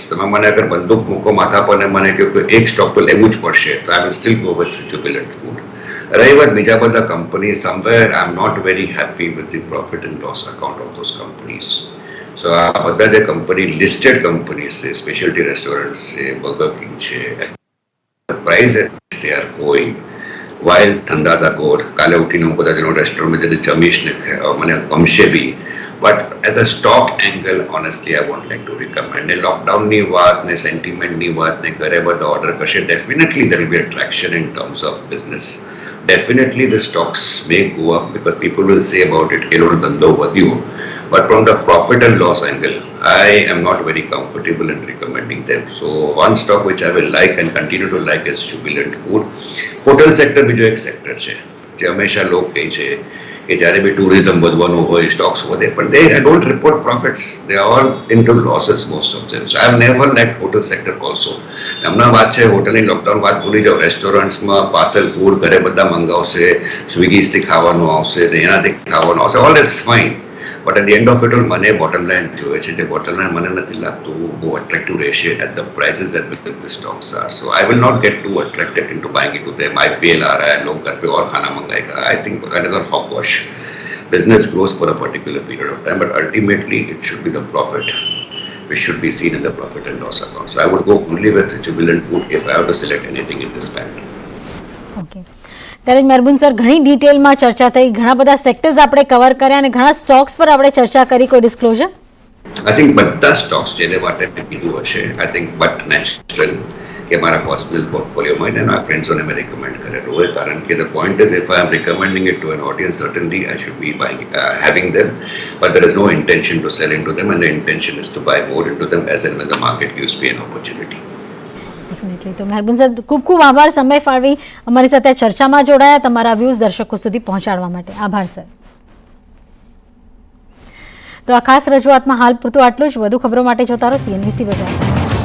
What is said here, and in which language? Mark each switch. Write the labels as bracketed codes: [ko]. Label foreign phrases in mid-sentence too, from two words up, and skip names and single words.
[gu] તમે મને અગર બંદૂક મૂકો માથા પર ને મને કહ્યું કે એક સ્ટોક તો લેવું જ પડશે, તો [en] I will still go with Jubilant Food. [gu] રહી વાત બીજા બધા કંપની, [en] somewhere I am not very happy with the profit and loss account of those companies. [gu] સો આ બધા જે કંપની [en] listed companies [gu] છે, [en] specialty restaurant [gu] છે, બર્ગર કિંગ છે, પ્રાઇસ [en] they are going while [gu] ધંધા [en] are good. [gu] કાલે ઉઠીને હું કદાચ એનો રેસ્ટોરન્ટમાં જઈને જમીશ ને મને ગમશે બી, [en] but as a stock angle honestly I won't like to recommend. [gu] ને લોકડાઉનની વાત ને સેન્ટિમેન્ટની વાત ને ઘરે બધા ઓર્ડર કરશે, ડેફિનેટલી [en] there will be attraction in terms of business. Definitely the stocks may go up because people will say about it [gu] કે એનો ધંધો વધ્યો, [en] but from the profit and loss angle I am not very comfortable in recommending them. So one stock which I will like and continue to like is Jubilant Food. Hotel sector [gu] બીજો એક સેક્ટર છે જે હંમેશા લોકો કહે છે કે જ્યારે બી ટુરિઝમ વધવાનું હોય સ્ટોક્સ વધે, પણ [en] they don't report profits, they are all into losses most of them. So I have never liked hotel sector also. [gu] હમણાં વાત છે હોટલની, લોકડાઉન વાત ભૂલી જાઓ, રેસ્ટોરન્ટ્સમાં [en] parcel food [gu] ઘરે બધા મંગાવશે, સ્વિગીસથી ખાવાનું આવશે ને એનાથી ખાવાનું આવશે, [en] all is fine. but at the end of it all [gu] મને બોટમ લાઇન જોઈએ છે, જે બોટમ લાઇન મને નથી લાગતું બહુ અટ્રેક્ટિવ રહેશે [en] at the prices at which the stocks are. so I will not get too attracted into buying into them. [hi] IPL आ रहा है, लोग घर पे और खाना मंगाएगा. [en] I think that is a hogwash. Business grows for a particular period of time, but ultimately it should be the profit which should be seen in the profit and loss account. So I would go only with Jubilant Food if I have to select anything in this band. [gu] ઓકે, ત્યારે મહેરબુન સર, ઘણી ડિટેલમાં ચર્ચા થઈ, ઘણા બધા સેક્ટર્સ આપણે કવર કર્યા અને ઘણા સ્ટોક્સ પર આપણે ચર્ચા કરી. કોઈ ડિસ્ક્લોઝર? [en] I think [gu] બધા સ્ટોક્સ જેને માટે મેં કીધું હશે, [en] I think but natural [gu] કે મારા પર્સનલ પોર્ટફોલિયોમાં અને મારા ફ્રેન્ડ્સોને મેં રિકમેન્ડ કરેલું હોય, કારણ કે [en] the point is if I am recommending it to an audience certainly I should be buying having them, but there is no intention to sell into them and the intention is to buy more into them as and when the market gives me an opportunity. [gu] ડેફિનેટલી. તો મહેરબુન સર, ખૂબ ખૂબ આભાર સમય ફાળવી અમારી સાથે ચર્ચામાં જોડાયા, તમારા વ્યૂઝ દર્શકો સુધી પહોંચાડવા માટે. આભાર સર. તો આ ખાસ રજૂઆતમાં હાલ પૂરતું આટલું જ. વધુ ખબરો માટે જોતા રહો CNBC બજાર.